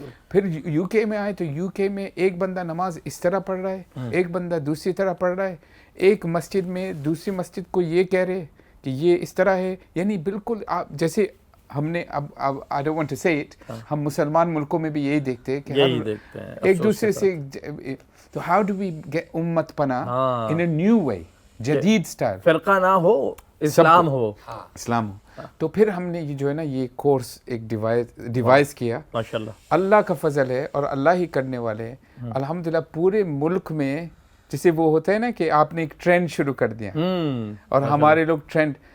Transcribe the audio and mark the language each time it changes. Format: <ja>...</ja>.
<ur>پھر یو کے میں آئے تو یو کے میں ایک بندہ نماز اس طرح پڑھ رہا ہے، ایک بندہ دوسری طرح پڑھ رہا ہے. ایک مسجد میں دوسری مسجد کو یہ کہہ رہے کہ یہ اس طرح ہے. یعنی بالکل آپ جیسے ہم نے اب</ur> <en>I don't want to say it،</en> <ur>ہم مسلمان ملکوں میں بھی یہی دیکھتے ہیں کہ ایک دوسرے سے.</ur> <en>تو how do we get امت پناہ in a new way،</en> <ur>جدید سٹائل، فرقہ نہ ہو، اسلام ہو. تو پھر ہم نے یہ جو ہے نا یہ کورس ایک ڈیوائز کیا. ماشاءاللہ اللہ کا فضل ہے اور اللہ ہی کرنے والے ہیں. الحمدللہ پورے ملک میں جسے وہ ہوتا ہے نا کہ آپ نے ایک ٹرینڈ شروع کر دیا، اور ہمارے لوگ ٹرینڈ</ur>